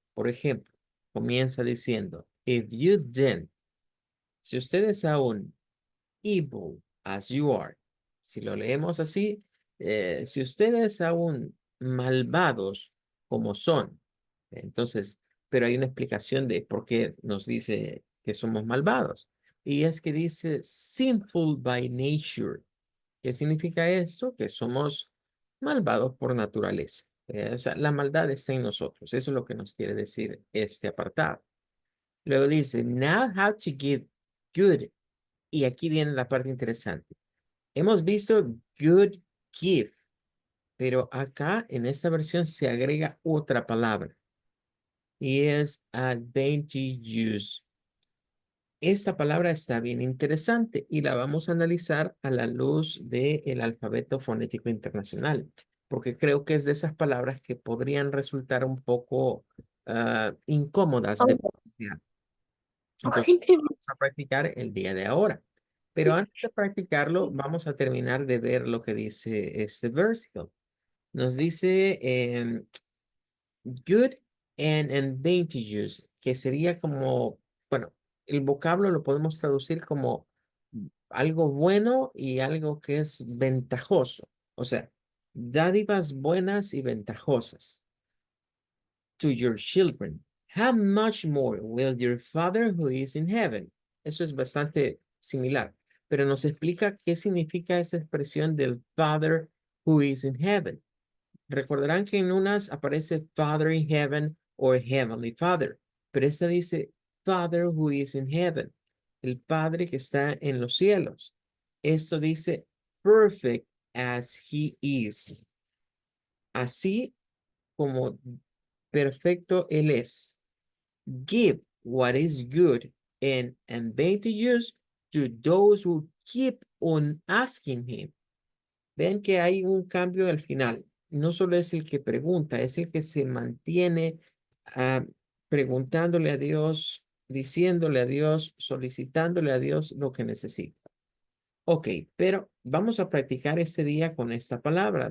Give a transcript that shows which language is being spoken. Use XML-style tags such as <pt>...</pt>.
<es>Por ejemplo, comienza diciendo,</es> <en>if you then,</en> <es>si ustedes aún</es> <en>evil as you are,</en> <es>si lo leemos así, si ustedes aún malvados como son, entonces, pero hay una explicación de por qué nos dice que somos malvados. Y es que dice</es> <en>sinful by nature.</en> <es>¿Qué significa esto? Que somos malvados por naturaleza. O sea, la maldad está en nosotros. Eso es lo que nos quiere decir este apartado. Luego dice,</es> <en>now how to give good.</en> <es>Y aquí viene la parte interesante. Hemos visto good gift, pero acá en esta versión se agrega otra palabra y es advantageous. Esta palabra está bien interesante y la vamos a analizar a la luz del alfabeto fonético internacional, porque creo que es de esas palabras que podrían resultar un poco incómodas de pronunciar. Entonces, vamos a practicar el día de ahora. Pero antes de practicarlo, vamos a terminar de ver lo que dice este versículo. Nos dice good and advantageous, que sería como, bueno, el vocablo lo podemos traducir como algo bueno y algo que es ventajoso. O sea, dádivas buenas y ventajosas</es> <en>to your children. How much more will your Father who is in heaven?</en> <es>Eso es bastante similar, pero nos explica qué significa esa expresión del</es> <en>Father who is in heaven.</en> <es>Recordarán que en unas aparece Father in heaven o Heavenly Father, pero esta dice</es> <en>Father who is in heaven,</en> <es>el Padre que está en los cielos. Esto dice</es> <en>perfect as he is.</en> <es>Así como perfecto él es.</es> <en>Give what is good and advantageous to those who keep on asking him.</en> <es>Ven que hay un cambio al final. No solo es el que pregunta, es el que se mantiene preguntándole a Dios, diciéndole a Dios, solicitándole a Dios lo que necesita. Ok, pero vamos a practicar ese día con esta palabra.</es>